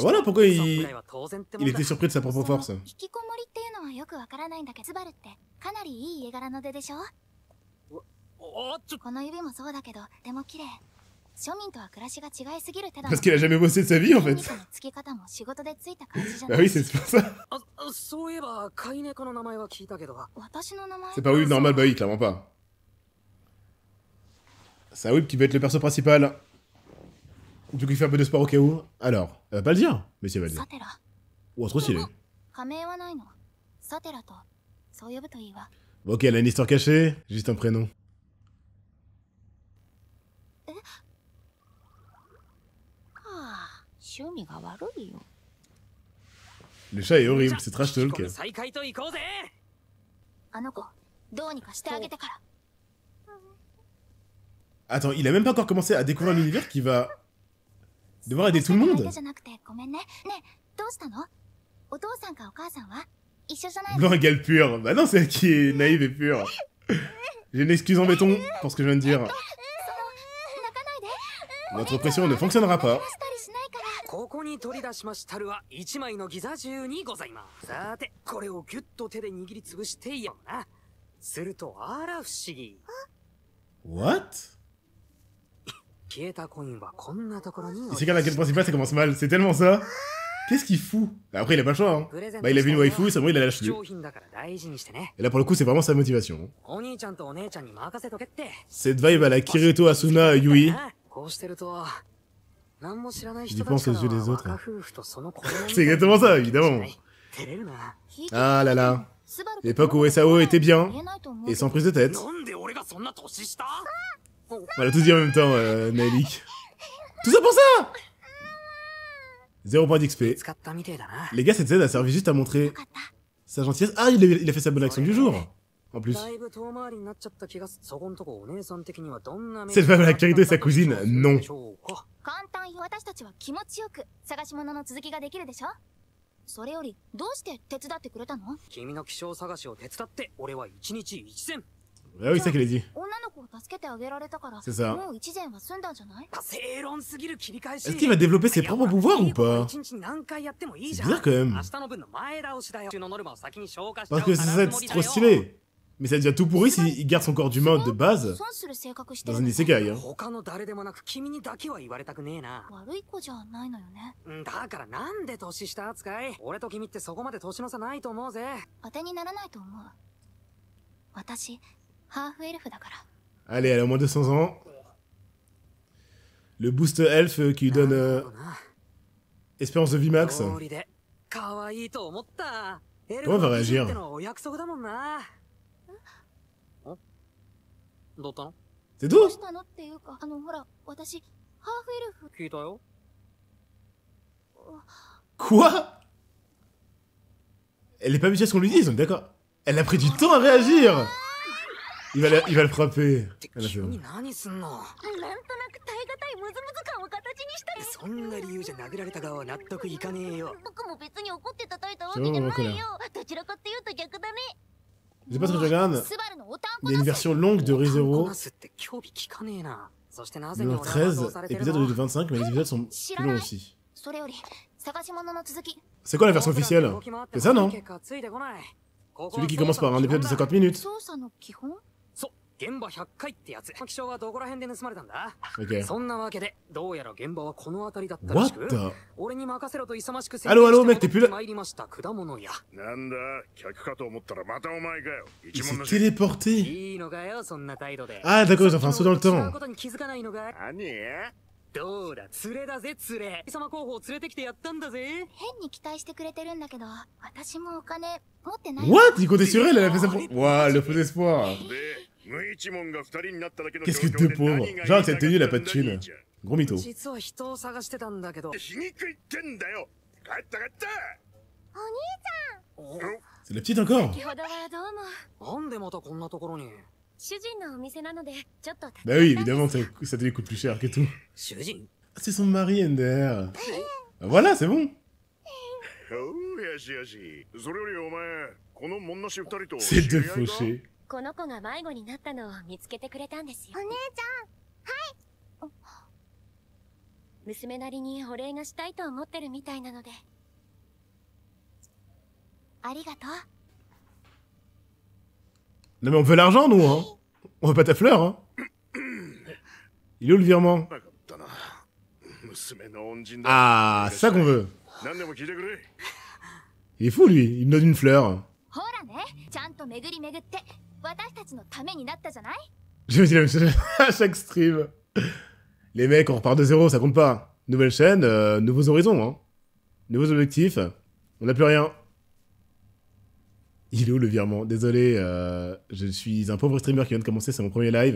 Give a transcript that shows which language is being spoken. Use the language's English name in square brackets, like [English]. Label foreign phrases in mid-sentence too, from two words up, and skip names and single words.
[French] Bah voilà pourquoi [Japanese] そんぐらいは当然ってもん [French] il [Japanese] だ。 [French] était surpris de sa propre force. [Japanese] 引きこもりっていうのはよくわからないんだけど、スバルってかなりいい家柄の出でしょ？おっちょ、この指もそうだけど、とても綺麗。庶民とは暮らしが違いすぎる手だ。 [French] Parce qu'il a jamais bossé de sa vie en [Japanese] 筋 [French] fait. [Japanese] 肉のつき方も仕事でついた感じじゃ [French] Bah [Japanese] ない。 [French] oui, c'est pour ça. [Japanese] そういえば飼い猫の名前は聞いたけど。私の名前 [French] C'est pas Whip normal, bah oui, clairement pas. C'est un Whip qui va être le perso principal. Du coup, il fait un peu de sport au cas où. Alors, elle va pas le dire, mais si elle va le dire. [Japanese] サテラ。 [French] Ouah, trop stylé. [Japanese] 仮名はないの。サテラとそう呼ぶといいわ。 [French] Bon, ok, elle a une histoire cachée, juste un prénom. [Japanese] はあ、趣味が悪いよ。 [French] Le chat est horrible, c'est trash [Japanese] 引き [French] talk. [Japanese] 込み再開と行こうぜ。あの子、どうにかしてあげてから。 [French] Attends, il a même pas encore commencé à découvrir l'univers qui va devoir aider tout le [Japanese] 相 [French] monde. [Japanese] 手じゃなくてごめんね。ねえ、どうしたの？お父さんかお母さんは一緒じゃないの？ [French] Blanc égale pur. Bah non, c'est elle qui est naïve et pure. J'ai une excuse en béton pour ce que je viens de dire. [Japanese] 泣かないで。 [French] Notre pression ne fonctionnera pas. [Japanese] したりしないから。ここに取り出しましたるは一枚のギザ銃にございます。さて、これをギュッと手で握りつぶしていいよな。するとあら不思議。 [English] What? [Japanese] 消えたコインはこんなところに。 [French] Et c'est quand la quête principale, ça commence mal. C'est tellement ça. Qu'est-ce qu'il fout? Bah après, il a pas le choix. Hein. Bah, il a vu une waifu, c'est bon, il la lâche plus. [Japanese] 貴重品だから大事にしてね。 [French] Et là, pour le coup, c'est vraiment sa motivation. [Japanese] お兄ちゃんとお姉ちゃんに任せとけって。 [French] Cette vibe à la Kirito Asuna Yui. [Japanese] こうしてると、何も知らない [French] Je [Japanese] 人 [French] pense [Japanese] た [French] aux [Japanese] ち [French] yeux [Japanese] から [French] des [Japanese] は [French] autres. [Japanese] 若夫婦とその子供みたい [French] C'est exactement ça, évidemment. [Japanese] 照れるな。 [French] Ah là là. [Japanese] スバル [French] L'époque où SAO était bien [Japanese] 言えないと思うけ [French] et [Japanese] ど [French] sans prise de tête. [Japanese] なんで俺がそんな年下？ [French] On l'a tous dit en même temps, Nelly. Tout ça pour ça! 0 point d'XP. [Japanese] 使ったみてえだな。 [French] Les gars, cette scène a servi juste à montrer [Japanese] よかった。 [French] Sa gentillesse. Ah, il a fait sa bonne action du jour. En plus. [Japanese] だいぶ遠回りになっちゃった気がする。そこんとこお姉さん的にはどんな目 [French] Cette femme a la qualité de sa cousine. Non. [Japanese] 簡単よ。私たちは気持ちよく探し物の続きができるでしょ。それよりどうして手伝ってくれたの？君の気象探しを手伝って俺は一日一善。 [French] Ah oui, c'est ça qu'il a dit. [Japanese] 女の子を助けてあげられたから、 [French] C'est ça. [Japanese] もう一善は済んだんじゃない？正論すぎる切り返し。 [French] Est-ce qu'il va développer ses propres pouvoirs ou pas? [Japanese] 一日に何回やってもいいじ [French] C'est [Japanese] ゃん。 [French] bizarre quand même. [Japanese] 明日の分の前倒しだよ。ノルマを先に消化しちゃう [French] Parce que c'est trop stylé. Mais ça devient tout pourri s'il garde son corps d'humain de base [Japanese] 損する性格して [French] dans [Japanese] る [French] un [Japanese] の？ [French] isekai. Hein. [Japanese] 他の誰でもなく君にだけは言われたくねえな。悪い子じゃないのよね。だからなんで年下扱い？俺と君ってそこまで年の差ないと思うぜ。当てにならないと思う。私、ハーフエルフだから。 [French] Allez, elle a au moins 200 ans. Le boost elf qui lui donne espérance de vie max. [Japanese] 通りで可愛いと思った。 [French] Comment va réagir? [Japanese] お約束だもんな。どうったの？ [French] C'est [Japanese] どう [French] tout? [Japanese] したのっていうか、ほら、私、ハーフエルフ。聞いたよ。 [French] Quoi? Elle est pas habituée à ce qu'on lui dise, on est d'accord. Elle a pris du temps à réagir. Il va le frapper. Ah, là, c'est bon. [Japanese] 君何すんの？なんとなく耐え難いムズムズ感を形にしたい。そんな理由じゃ殴られた側は納得いかねえよ。僕も別に怒って叩いたわけじゃないよ。どちらかっていうと逆だね。 [French] Je sais pas ce que je regarde. [Japanese] スバルのおたん [French] Il [Japanese] こ [French] y a une [Japanese] だぜ。 [French] version longue de [Japanese] こ [French] ReZero. [Japanese] なすって興味聞かねえな。そしてなぜに [French] Le [Japanese] 俺は罵倒 [French] 13, [Japanese] されてる [French] épisode [Japanese] の？ [French] de 25, mais les épisodes sont plus longs aussi. [Japanese] それより、探し物の続き。 [French] C'est quoi la version officielle? C'est ça, non? Celui qui commence par un épisode de 50 minutes. [Japanese] 操作の基本？そう、現場100回ってやつ。気象はどこら辺で盗まれたんだ？ [French] Ok. [Japanese] そんなわけで、どうやら現場はこの辺りだったらし [English] What [Japanese] く。 [English] the? [Japanese] 俺に任せろと勇ましく [French] Allô, allô, mec, t'es plus là? [Japanese] 参りました果物屋。なんだ客かと思ったらまたお前かよ [French] Il [Japanese] 一文 [French] s'est [Japanese] の [French] téléporté. [Japanese] いいのかよ、そんな態度で。 [French] Ah, d'accord, ils ont fait un saut dans le [Japanese] 違う [French] temps. [Japanese] ことに気づかないのかい？何どうだ、連れだぜ、連れ。貴様候補を連れてきてやったんだぜ。変に期待してくれてるんだけど、私もお金持ってない。 [English] What? [French] Il comptait sur elle, elle a fait ça pour... Waouh, le faux espoir. [Japanese] で無一文が二人になっただけの [French] Qu'est-ce que t'es pauvre? Genre, avec cette tenue, elle a pas de thune. Gros mytho. [Japanese] 実は人を探してたんだけど。皮肉言ってんだよ帰った帰ったお [French] C'est la petite encore? [Japanese] 先ほどはどうも。なんでまたこんなところに？主人のお店なのでちょっと。 [French] Bah oui, évidemment, ça lui coûte plus cher que tout. [Japanese] 主人？ [French] Ah, c'est son mari, Ender. Bah voilà, c'est bon. [Japanese] おうよしよしそれよりお前この女子二人と [French] C'est [Japanese] 知 [French] deux [Japanese] り合いか [French] fauchés. [Japanese] この子が迷子になったのを見つけてくれたんですよ。お姉ちゃん、はい。娘なりにお礼がしたいと思ってるみたいなので。ありがとう。 [French] Non mais on veut l'argent, nous, hein. On veut pas ta fleur, hein. Il est où le virement? [Japanese] なかったな娘の恩人だ [French] Ah, c'est ça qu'on veut. [Japanese] 何でも聞いてくれ [French] Il est fou, lui. Il me donne une fleur. [Japanese] ほらね、ちゃんと巡り巡って、私たちのためになったじゃない？ [French] Je me dis la même chose à chaque stream. Les mecs, on repart de zéro, ça compte pas. Nouvelle chaîne, nouveaux horizons, hein. Nouveaux objectifs. On n'a plus rien. Il est où le virement? Désolé, je suis un pauvre streamer qui vient de commencer, c'est mon premier live.